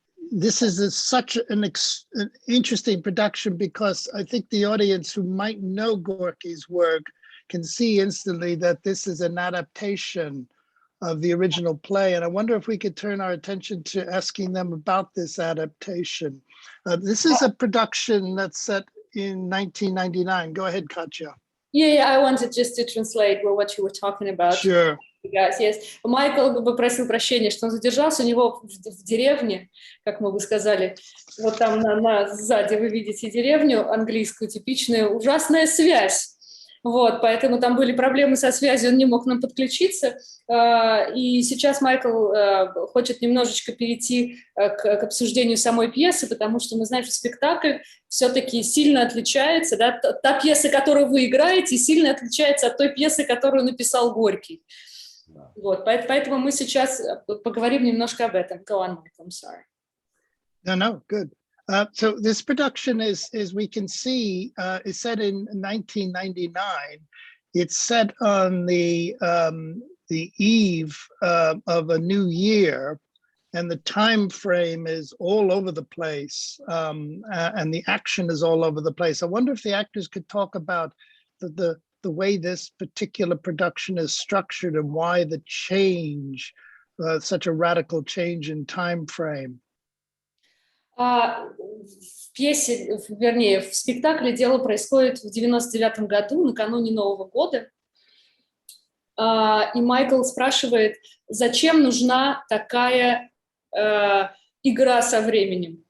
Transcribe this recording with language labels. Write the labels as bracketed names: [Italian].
[English] this is such an interesting production, because I think the audience who might know Gorky's work can see instantly that this is an adaptation of the original play. And I wonder if we could turn our attention to asking them about this adaptation. This is a production that's set in 1999. Go ahead, Katya. Yeah, I wanted just to translate what you were talking about. Sure. Yes. [Russian] Майкл попросил прощения, что он задержался. У него в деревне, как мы бы сказали, вот там сзади вы видите деревню английскую, типичную, ужасная связь. Вот, поэтому там были проблемы со связью, он не мог к нам подключиться. И сейчас Майкл хочет немножечко перейти к обсуждению самой пьесы, потому что мы знаем, что спектакль все-таки сильно отличается. Да? Та пьеса, которую вы играете, сильно отличается от той пьесы, которую написал Горький. Вот, поэтому мы сейчас поговорим немножко об этом. [English] Go on, Michael, I'm sorry. No, good. So this production is we can see, is set in 1999. It's set on the eve of a new year, and the time frame is all over the place, and the action is all over the place. I wonder if the actors could talk about the way this particular production is structured and why the change, such a radical change in time frame. [Russian] В пьесе, вернее, в спектакле дело происходит в 99-м году, накануне Нового года. И Майкл спрашивает, зачем нужна такая игра со временем?